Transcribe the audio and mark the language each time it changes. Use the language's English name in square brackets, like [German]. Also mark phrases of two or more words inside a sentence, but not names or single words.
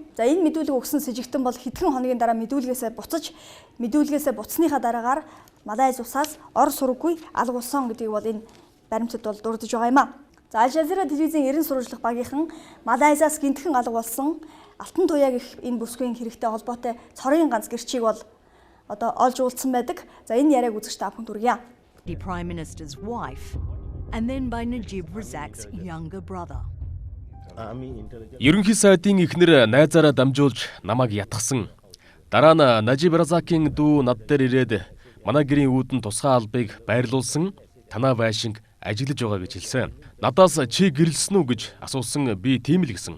[Mongolian] За энэ мэдүүлэг өгсөн сэжигтэн бол хэдхэн хоногийн дараа мэдүүлгээсээ буцсныхаа дараагаар Малайз улсаас ор сураггүй алгуулсан гэдгийг бол энэ баримтад бол дурдж байгаа юм а. За Аль Жазира телевизийн эрен сурвалжлах багийнхан Малайзаас гинтхэн алгуулсан Алтан туяа гэх энэ бүсгүйн хэрэгтэй холбоотой цорын ганц гэрчийг бол олж уулзсан байдаг. За энэ яриаг үзэж та бүхэнд хүргье. [English] The Prime Minister's wife and then by Najib Razak's younger brother. [Mongolian] Ерөнхий сайдын эхнэр найзаараа дамжуулж намайг ятгсан. Дараа нь Najib Razak-ийн дүү над дээр ирээд манай гэрийн үүдэн тусгай албыг байрлуулсан. Танаа байшинг ажиглаж байгаа гэж хэлсэн. Надаас чи гэрэлсэн үү гэж асуусан би тийм л гэсэн.